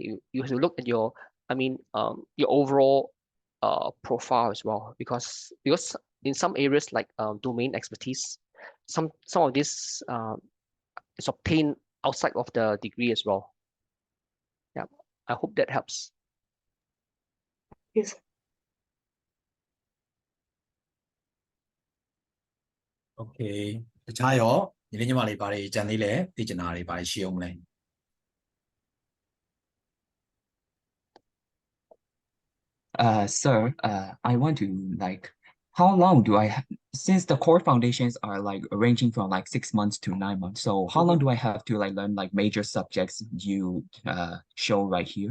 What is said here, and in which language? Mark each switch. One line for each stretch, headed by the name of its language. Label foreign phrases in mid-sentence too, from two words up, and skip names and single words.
English: You have to look at your, I mean, your overall profile as well, because in some areas like domain expertise, some of this is obtained outside of the degree as well. Yeah, I hope that helps. Yes.
Burmese: Okay တခြားရောညီလေးညီမလေးဘာတွေကြံသေးလဲသိချင်တာတွေဘာတွေရှိအောင်မလဲ
English: Sir, I want to like, how long do I have, since the core foundations are like ranging from like 6 months to 9 months, so how long do I have to like learn like major subjects you show right here?